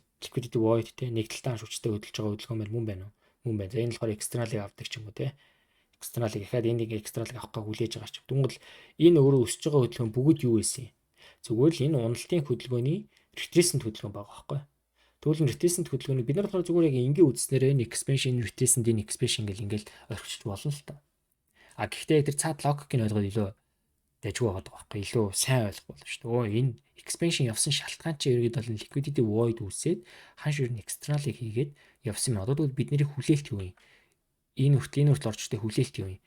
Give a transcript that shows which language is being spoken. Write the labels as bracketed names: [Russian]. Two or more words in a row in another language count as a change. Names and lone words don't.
[English] Liquidity void [Mongolian] те нэг талтай хүчтэй хөдөлж байгаа хөдөлгөөн мөн байна уу? Мөн байна. За энэ болохоор external-ыг авдаг ч юм уу те. External-ыг дахиад энийг external-ыг авахгаа хүлээж байгаа ч. Тэгвэл энэ өөрөө өсөж байгаа хөдөлгөөн бүгд юу байсан юм? Зүгээр л энэ уналтын хөдөлгөөний retracement хөдөлгөөн байгаа байхгүй. Тэгвэл retracement хөдөлгөөнийг бид нар болохоор зүгээр яг ингээ үзснээрээ энэ [English] expansion retracement [Mongolian] энэ expansion гэл ингээл орчиж болно л та. А гэхдээ тэр цаад логикийг ойлгоод илүү дайггүй байгаа байхгүй. Илүү сайн ойлгох болно шүү дээ. Энэ expansion явсан шалтгаан чинь ерөөд бол [English] liquidity void [Mongolian] үүсээд ханш ер нь external-ыг хийгээд явсан юм. Одоо тэгвэл бидний хүлээлт юу юм? Энэ хүртэл орчтой хүлээлт юу юм?